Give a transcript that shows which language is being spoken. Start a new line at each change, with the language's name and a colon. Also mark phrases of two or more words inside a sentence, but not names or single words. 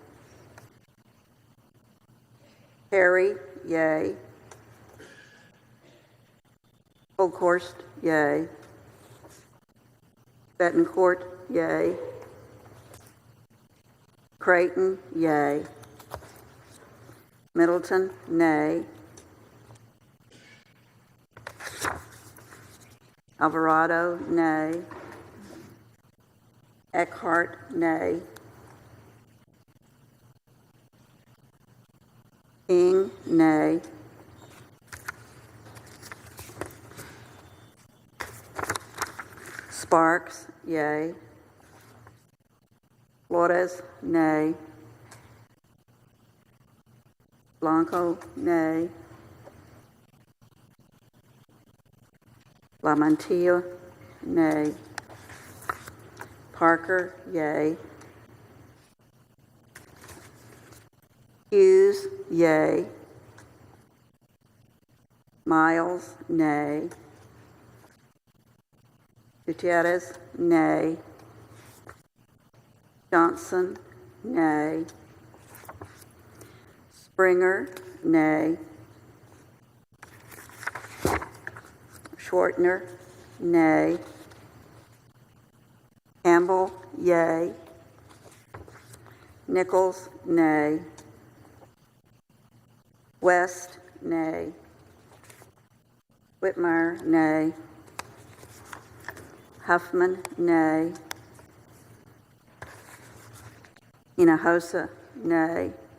English: Harry, yay. Oakhorst, yay. Betancourt, yay. Creighton, yay. Middleton, nay. Alvarado, nay. Eckhart, nay. King, nay. Sparks, yay. Flores, nay. Blanco, nay. Lamantia, nay. Parker, yay. Hughes, yay. Miles, nay. Gutierrez, nay. Johnson, nay. Springer, nay. Schwartner, nay. Campbell, yay. Nichols, nay. West, nay. Whitmire, nay. Huffman, nay. Hinojosa, nay.